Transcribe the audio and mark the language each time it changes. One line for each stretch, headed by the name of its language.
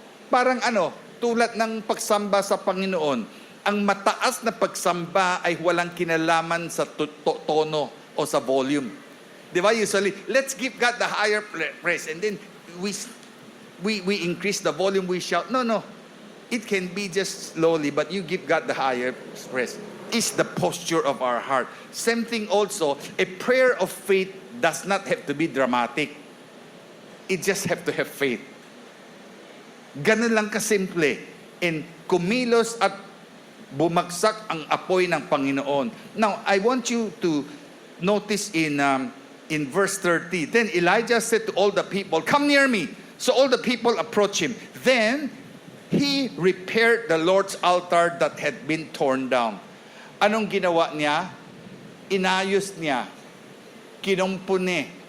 Filipino: Parang tulad ng pagsamba sa Panginoon, ang mataas na pagsamba ay walang kinalaman sa tono o sa volume. Di ba?
English: Usually, let's give God the higher praise, and then we increase the volume, we shout. No. It can be just slowly, but you give God the higher praise. It's the posture of our heart. Same thing also, a prayer of faith does not have to be dramatic. It just have to have faith.
Filipino: Ganun lang kasimple. And kumilos at bumagsak ang apoy ng Panginoon.
English: Now, I want you to notice in verse 30. Then Elijah said to all the people, come near me. So all the people approached him. Then he repaired the Lord's altar that had been torn down.
Filipino: Anong ginawa niya? Inayos niya. Kinumpuni.